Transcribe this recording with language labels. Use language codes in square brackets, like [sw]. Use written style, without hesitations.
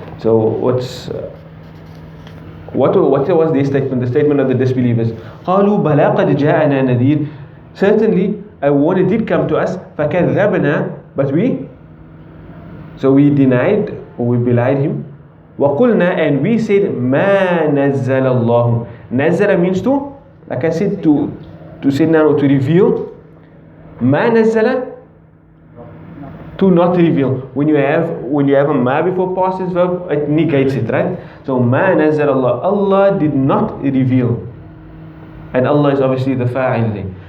[en] So what was their statement? The statement of the disbelievers. [ar] قالوا بلى قد جاءنا نذير. [en] Certainly a warner did come to us. [ar] فكذبنا, [en] but we denied, or we belied him. [ar] وقلنا, [en] and we said [ar] ما نزل الله. [en] Nazala means to, like I said, to send down or to reveal. Ma nazala, to not reveal. When you have a ma before past tense verb, it negates it, right? So ma nazala Allah, Allah did not reveal, and Allah is obviously the fa'il.